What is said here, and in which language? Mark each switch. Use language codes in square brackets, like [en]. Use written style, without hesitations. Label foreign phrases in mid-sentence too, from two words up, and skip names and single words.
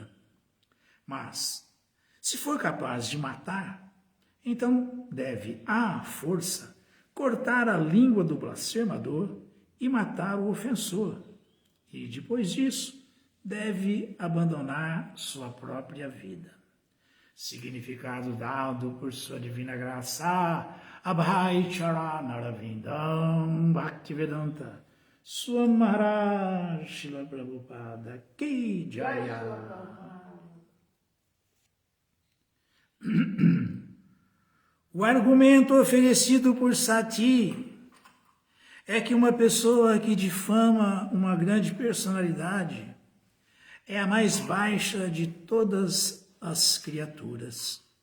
[pt] Mas, se for capaz de matar, então deve, à força, cortar a língua do blasfemador e matar o ofensor. E depois disso, deve abandonar sua própria vida. Significado dado por sua divina graça, Abhay Charanarvindam Bhaktivedanta Swami Maharaj Srila Prabhupada [hi] Ki Jaya. [pt] O argumento oferecido por Sati é que uma pessoa que difama uma grande personalidade é a mais baixa de todas as criaturas.